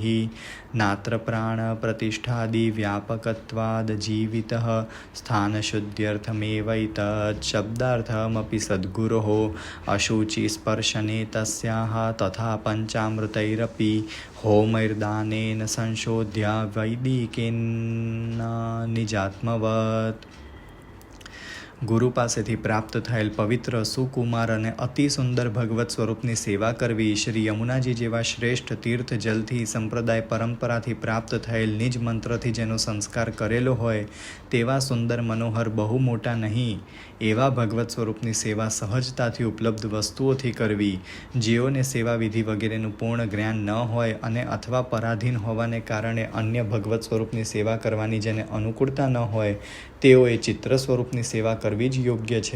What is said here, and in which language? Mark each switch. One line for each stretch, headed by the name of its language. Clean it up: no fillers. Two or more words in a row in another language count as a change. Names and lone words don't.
Sanskrit: नात्र प्राणप्रतिष्ठादिव्यापकत्वाद् जीवितः स्थानशुद्ध्यर्थमेवैतत् शब्दार्थमपि सद्गुरोः अशुचिस्पर्शने तस्याः तथा पञ्चामृतैरपि होमैर्दानेन संशोध्य वैदिकेन निजात्मवत्.
Gujarati: ગુરુ પાસેથી પ્રાપ્ત થયેલ પવિત્ર સુકુમાર અને અતિ સુંદર ભગવત સ્વરૂપની સેવા કરવી, શ્રી યમુનાજી જેવા શ્રેષ્ઠ તીર્થ જલથી સંપ્રદાય પરંપરાથી પ્રાપ્ત થયેલ નિજ મંત્રથી જેનો સંસ્કાર કરેલો હોય તેવા સુંદર મનોહર બહુ મોટા નહીં એવા ભગવત સ્વરૂપની સેવા સહજતાથી ઉપલબ્ધ વસ્તુઓથી કરવી, જેઓને સેવા વિધિ વગેરેનું પૂર્ણ જ્ઞાન ન હોય અને અથવા પરાધીન હોવાને કારણે અન્ય ભગવત સ્વરૂપની સેવા કરવાની જેને અનુકૂળતા ન હોય તેઓએ ચિત્ર સ્વરૂપની સેવા કરવી જ યોગ્ય છે.